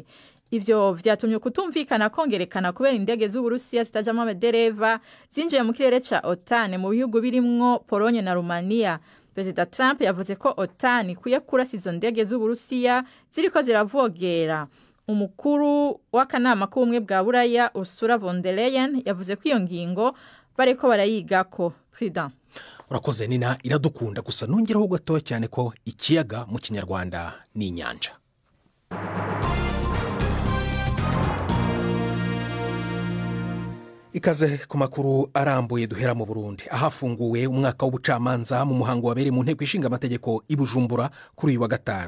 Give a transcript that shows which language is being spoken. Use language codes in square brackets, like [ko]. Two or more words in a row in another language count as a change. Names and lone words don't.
[rn] Ivyo vyatumye kutumvikana kongerekana kubera indege z'Uburusiya zitajamo abadereva zinjiye mu kirere ca OTAN mu bihugu birimwo Pologne na Romania. Perezida Trump yavuze ko OTAN ikwiye kurasa izo ndege z'Uburusiya ziriko ziravogera. Umukuru w'akanama k'ubumwe bwa Buraya Ursula von der Leyen yavuze ko iyo ngingo bariko barayigako. Frida urakoze Nina, iradukunda gusa nongeraho gato cyane ko ikiyaga mu Kinyarwanda ni inyanja. Ikaze ku makuru arambuye duhera mu Burundi, ahafunguwe umwaka w'ubucamanza mu muhango wabereye mu nteko ishinga amategeko i Bujumbura kuri uyu wa gatanu.